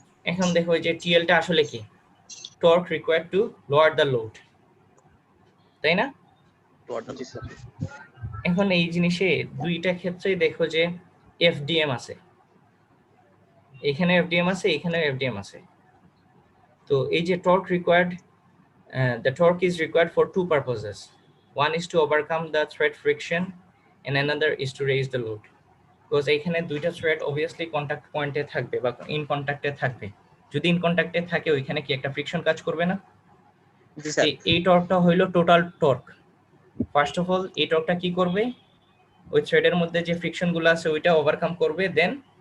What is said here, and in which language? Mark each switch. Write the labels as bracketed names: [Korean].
[Bangla] এখন দেখো যে টিএলটা আসলে কি, [English] torque required to lower the load, [Bangla] তাই না? জি স্যার। এখন এই জিনিসে দুইটা ক্ষেত্রে দেখো যে এফডিএম আছে, এখানে এফডিএম আছে, এখানেও এফডিএম আছে। তো এই যে [English] Torque required, the torque is required for two purposes. One is to overcome the thread friction and another is to raise the load. [Bangla] Because এখানে দুইটা থ্রেড obviously কন্টাক্ট পয়েন্টে থাকবে বা ইন কন্টাক্টে থাকবে। যদি ইন কন্টাক্টে থাকে ওইখানে কি একটা ফ্রিকশন কাজ করবে না? জি স্যার। এই টর্কটা হইলো total torque. First of all এই টর্কটা কি করবে? ওই থ্রেডের মধ্যে যে ফ্রিকশন গুলো আছে ওইটা ওভারকাম করবে, দেন